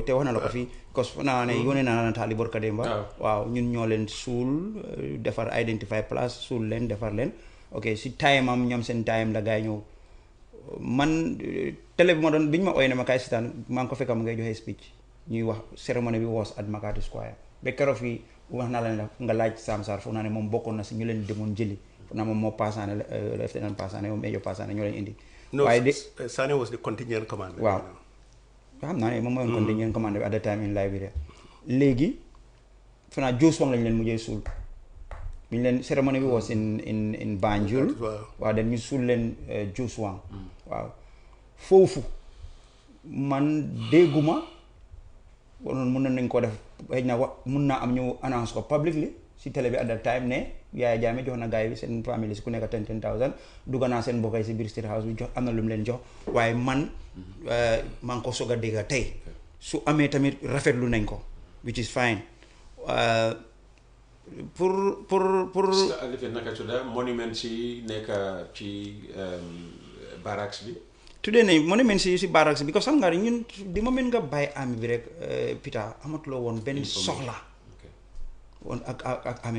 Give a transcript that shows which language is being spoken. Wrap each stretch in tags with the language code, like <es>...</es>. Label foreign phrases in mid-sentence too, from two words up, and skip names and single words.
<wo>te wax na la ko fii</wo> <fr>parce que</fr> <wo>naa ne yónnee naa la taali Borka Demba waaw ñun ñoo leen suul defar</wo> <en>identify place</en> <wo>suul leen defar leen ok si time am ñoom seen time la gaay ñëw man télé bi ma doon bi ñu ma ooyee ne ma kaay sitaan maa ngi ko fekka mu ngay joxe speech ñuy wax cérémonie bi</wo> <en>was at Makati Square</en> <wo>ba keroog fii wax naa la ne nga laaj Sam Sarr foog naa ne moom bokkoon na si ñu leen demoon jëli foog naa moom moo Passané lieutenant Passané moom Major Passané ñoo leen indi. waaye de</wo> <en>Sané was the contingent commander.</en> <wo>waaw xam naa ne moom mooy</wo> <en>contingent commander at the time in Liberia</en> <wo>léegi foog naa Jos Wang lañ leen mujjee suul bi ñu leen cérémonie bi</wo> <en>was in Banjul.</en> <wo>waaw dañ ñu suul leen Jos Wang waaw foofu man dégguma wonoon mun nañ ko def xëy na mun naa am ñu annonce ko publicly si télé bi</wo> <en>at that time</en> <wo>ne Yaya Jammeh jox na gars yi seen famille si ku nekk 10,000 dugg naa seen mbokk yi si biir State House bi jox am na lu mu leen jox waaye man maa ngi ko soog a dégg tey su amee tamit rafetlu nañ ko</wo> <en>which is fine</en> <wo>pour naka tudda monument si nekk ci barracks bi. tuddee nañ monument si barracks bi because xam nga ñun di moment nga bàyyi army bi rek Peter amatuloo woon benn soxla woon ak army</wo>